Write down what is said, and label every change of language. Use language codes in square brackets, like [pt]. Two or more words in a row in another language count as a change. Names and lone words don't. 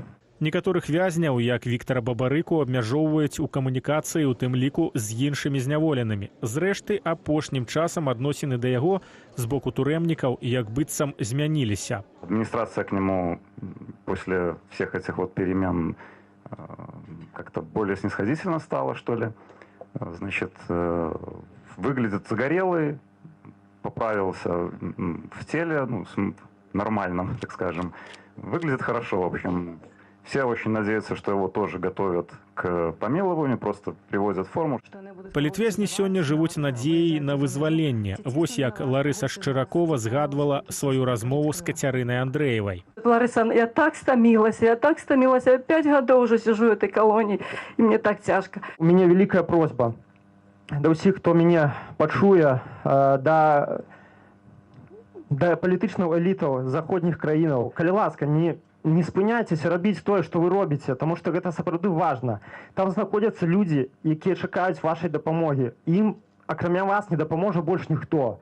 [be] Некаторых вязняў, як Віктара Бабарыку, абмяжоўваюць у камунікацыі, у тым ліку з іншымі зняволенымі. Зрэшты, апошнім часам адносіны да яго з боку турэмнікаў як быццам змяніліся. [ru] Администрация к нему после всех этих вот перемен как-то более снисходительно стала, что ли. Значит, выглядит загорелый, поправился в теле, ну, нормальном, так скажем. Выглядит хорошо, в общем. Все очень надеются, что его тоже готовят к помилованию, просто привозят в форму. [be] Палітвязні сёння жывуць надзеяй на вызваленне. Вось як Ларыса Шчыракова згадвала сваю размову з Кацярынай Андрэевай. [ru] Лариса, я так стомилась, я 5 годов уже сижу в этой колонии, и мне так тяжко. У меня великая просьба до всех, кто меня пачуе, до [be] палітычных элітаў заходніх краінаў. Калі ласка, не спыняйцеся рабіць тое, што вы робіце, таму што гэта сапраўды важна. Там знаходзяцца людзі, якія чакаюць вашай дапамогі. Ім, акрамя вас, не дапаможа больш ніхто.